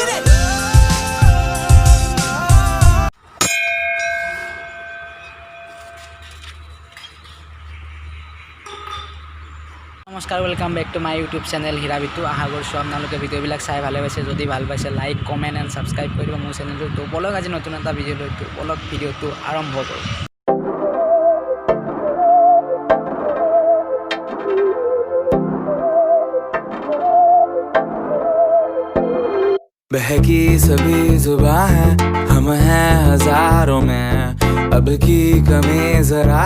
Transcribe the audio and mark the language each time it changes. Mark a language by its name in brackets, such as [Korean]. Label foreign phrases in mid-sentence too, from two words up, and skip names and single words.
[Assamese] নমস্কাৰ [English] welcome back to my YouTube channel [Assamese] হীৰাবিতু আশা কৰিছোঁ আপোনালোকে ভিডিঅ'বিলাক চাই ভালে পাইছে যদি ভাল পাইছে [English] like comment and subscribe [Assamese] কৰিব মোৰ চেনেলটো বলক আজি নতুন এটা ভিডিঅ' লৈ বলক ভিডিঅ'টো আৰম্ভ কৰোঁ [Hindi] बहकी सभी जुबां है हम हैं हजारों में अब की कमी जरा